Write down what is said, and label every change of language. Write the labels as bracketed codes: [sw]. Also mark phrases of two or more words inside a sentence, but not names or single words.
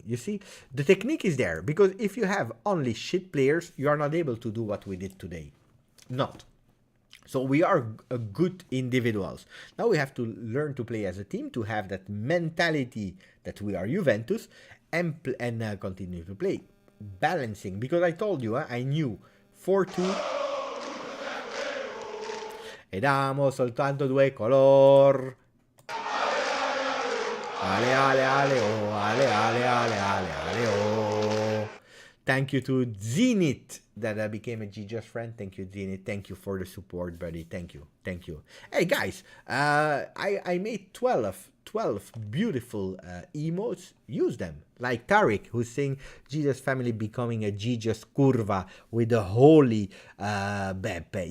[en] You see, the technique is there because if you have only shit players, you are not able to do what we did today. Not. So we are good individuals. Now we have to learn to play as a team, to have that mentality that we are Juventus, and continue to play. Balancing, because I told you, I knew 4-2. [it] Ed amo soltanto due color. Ale, ale, ale, oh, ale, ale, ale, ale, ale, oh. [en] Thank you to Zenit that became a GJust friend. Thank you, Zenit. Thank you for the support, buddy. Thank you. Hey, guys, I made 12 beautiful emotes. Use them. Like Tariq, who's saying GJust family becoming a GJust curva with the holy Beppe.